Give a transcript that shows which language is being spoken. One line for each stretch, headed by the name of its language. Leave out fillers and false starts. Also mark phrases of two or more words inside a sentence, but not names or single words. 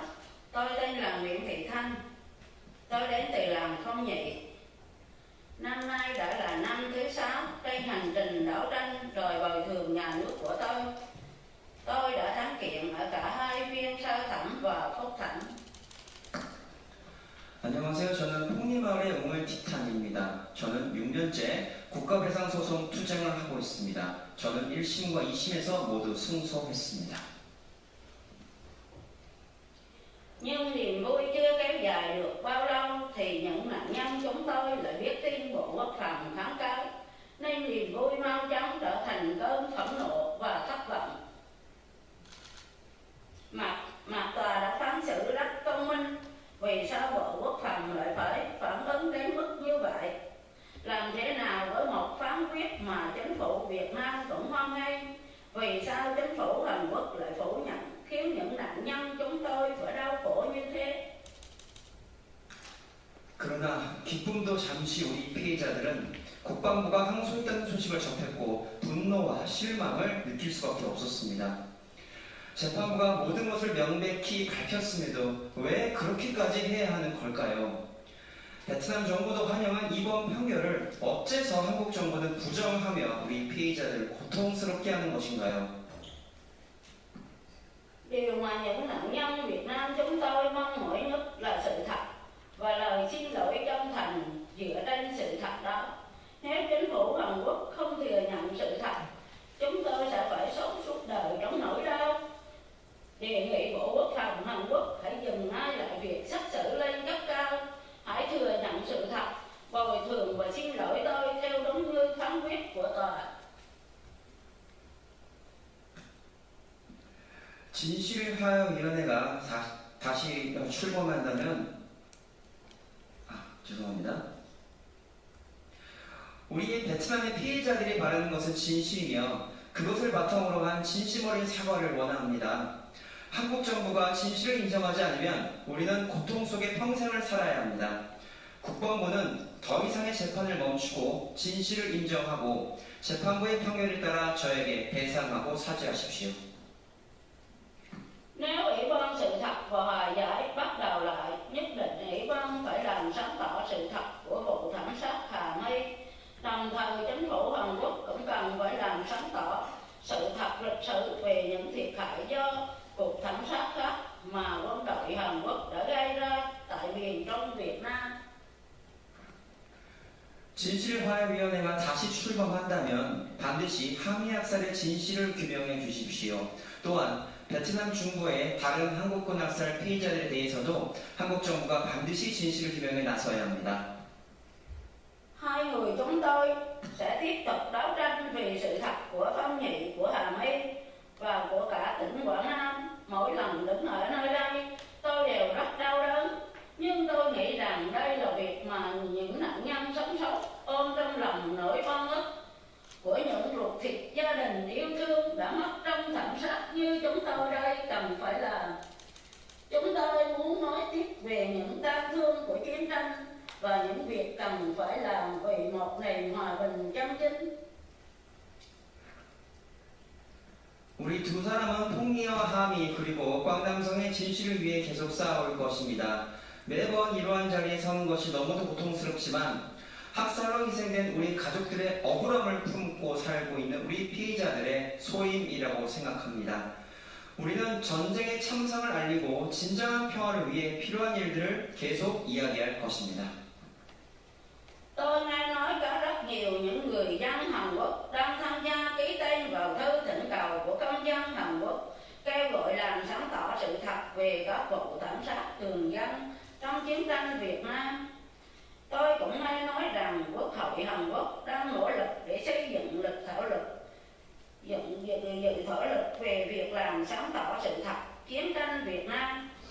Vietnamese: Tôi tên là Nguyễn Thị Thanh. Tôi đến từ làng Phong Nhị. Năm nay đã là năm thứ 6 trên hành trình đấu tranh đòi bồi thường nhà nước của tôi. Tôi đã thắng kiện ở cả hai phiên sơ thẩm và phúc thẩm.
Korean: 안녕하세요. 저는 폭리마을의 웅을 티탄입니다. 저는 6년째 국가배상소송 투쟁을 하고 있습니다. 저는 1심과 2심에서 모두 승소했습니다.
Vietnamese: Nhưng niềm vui chưa kéo dài được bao lâu thì những nạn nhân chúng tôi lại biết tin Bộ Quốc phòng kháng cáo, nên niềm vui mau chóng trở thành cơn phẫn nộ và thất vọng. Mặt tòa đã phán xử rất công minh, vì sao Bộ Quốc phòng lại phải phản ứng đến mức như vậy? Làm thế nào với một phán quyết mà chính phủ Việt Nam cũng hoan nghênh? Vì sao chính phủ Hàn Quốc lại phủ nhận, khiến những nạn nhân chúng tôi phải đau khổ như thế?
Korean: 그러나 기쁨도 잠시 우리 피해자들은 국방부가 항소했다는 소식을 접했고 분노와 실망을 느낄 수밖에 없었습니다. 재판부가 모든 것을 명백히 밝혔음에도 왜 그렇게까지 해야 하는 걸까요? 베트남 정부도 환영한 이번 판결을 어째서 한국 정부는 부정하며 우리 피해자들을 고통스럽게 하는 것인가요?
Vietnamese: Điều mà những nạn nhân Việt Nam chúng tôi mong mỏi nhất là sự thật và lời xin lỗi chân thành dựa trên sự thật đó. Nếu chính phủ Hàn Quốc không thừa nhận sự thật, chúng tôi sẽ phải sống suốt đời trong nỗi đau. Đề nghị Bộ Quốc phòng Hàn Quốc hãy dừng ngay lại việc xét xử lên cấp cao, hãy thừa nhận sự thật, bồi thường và xin lỗi tôi theo đúng như phán quyết của tòa.
Korean: 진실화위원회가 다시 출범한다면 죄송합니다. 우리 베트남의 피해자들이 바라는 것은 진실이며 그것을 바탕으로 한 진심 어린 사과를 원합니다. 한국 정부가 진실을 인정하지 않으면 우리는 고통 속에 평생을 살아야 합니다. 국방부는 더 이상의 재판을 멈추고 진실을 인정하고 재판부의 판결에 따라 저에게 배상하고 사죄하십시오.
Vietnamese: Nếu Ủy ban sự thật và hòa giải bắt đầu lại, nhất định Ủy ban phải làm sáng tỏ sự thật của vụ thảm sát Hà My. Đồng thời chính phủ Hàn Quốc cũng cần phải làm sáng tỏ sự thật lịch sử về những thiệt hại do cuộc thảm sát khác mà quân đội Hàn Quốc đã gây ra tại miền Trung Việt Nam.
Korean: 진실화해위원회가 다시 출범한다면 반드시 하미 학살의 진실을 규명해 주십시오. 또한 베트남 중부의 다른 한국군 학살 피해자들에 대해서도 한국 정부가 반드시 진실을 규명해 나서야 합니다.
Vietnamese: Hai người chúng tôi sẽ tiếp tục đấu tranh vì sự thật của Phong Nhị, của Hà My và của cả tỉnh Quảng Nam. Mỗi lần đứng ở nơi đây, tôi đều rất đau đớn. Nhưng tôi nghĩ rằng đây là việc mà những nạn nhân sống sót ôm trong lòng nỗi oan ức của những ruột thịt gia đình yêu thương đã mất trong thảm sát như chúng tôi đây cần phải làm. Chúng tôi muốn nói tiếp về những tang thương của chiến tranh và những việc cần phải làm vì một nền hòa bình chân chính.
Korean: 우리 두 사람은 폭리와 하미 그리고 꽝남성의 진실을 위해 계속 싸울 것입니다. 매번 이러한 자리에 서는 것이 너무도 고통스럽지만 학살로 희생된 우리 가족들의 억울함을 품고 살고 있는 우리 피해자들의 소임이라고 생각합니다. 우리는 전쟁의 참상을 알리고 진정한 평화를 위해 필요한 일들을 계속 이야기할 것입니다.
Vietnamese: Tôi nghe nói có rất nhiều những người dân Hàn Quốc đang tham gia ký tên vào thư thỉnh cầu của công dân Hàn Quốc kêu gọi làm sáng tỏ sự thật về các vụ thảm sát thường dân trong chiến tranh Việt Nam. Tôi cũng nghe nói rằng Quốc hội Hàn Quốc đang nỗ lực để xây dựng dự thảo luật về việc làm sáng tỏ sự thật chiến tranh Việt Nam.